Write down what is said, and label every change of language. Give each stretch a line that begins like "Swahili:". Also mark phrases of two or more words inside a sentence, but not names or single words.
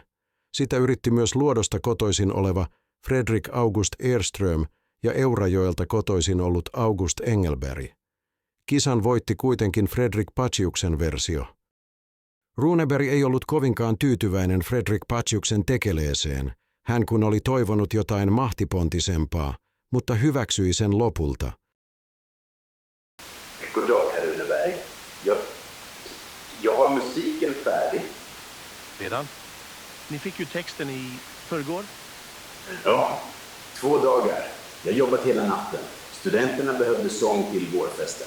Finnish: Sitä yritti myös Luodosta kotoisin oleva Fredrik August Ehrström ja Eurajoelta kotoisin ollut August Engelberg. Kisan voitti kuitenkin Fredrik Paciuksen versio. Runeberg ei ollut kovinkaan tyytyväinen Fredrik Paciuksen tekeleeseen, hän kun oli toivonut jotain mahtipontisempaa, mutta hyväksyi sen lopulta.
Swedish: God dag, herr Runeberg. Jag har musiken färdig. Redan? Ni fick ju texten i förrgår? Ja, 2 dagar. Jag jobbat hela natten. Studenterna behövde sång till vårfesten.